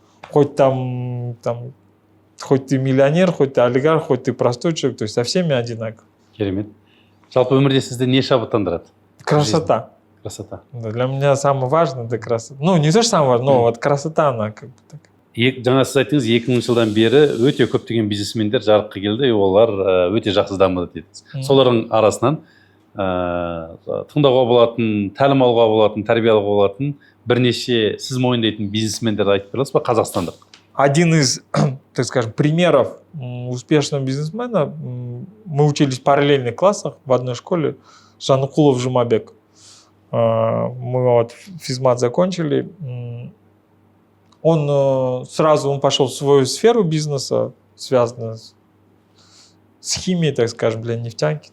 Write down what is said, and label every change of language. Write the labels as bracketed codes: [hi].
[ru] Хоть там хоть ты миллионер, хоть ты олигарх, хоть ты простой человек, то есть со всеми одинаково. [kk] Керемет. Жалпы өмірде сізді не шабыттандырады? [ru] Красота. Красота. Да, для меня самое важное это красота. Ну, не то, что самое важное, но вот красота, она как бы так. [kk] Жаңа сіз айттыңыз 2000 жылдан бері өте көптеген бизнесмендер жарыққа келді, олар өте жақсы дамыды дедіңіз. Солардың арасынан тыңдауға болатын, тәлім алуға болатын, тәрбие алуға болатын бірнеше сіз мойындайтын бизнесмендерді айтып бересіз ба, қазақстандық? [ru] Один из, так скажем, примеров успешного бизнесмена, мы учились в параллельных классах в одной школе, Жанукулов Жумабек. Мы вот физмат закончили. Он сразу пошел в свою сферу бизнеса, связанную с химией, так скажем, для нефтянки.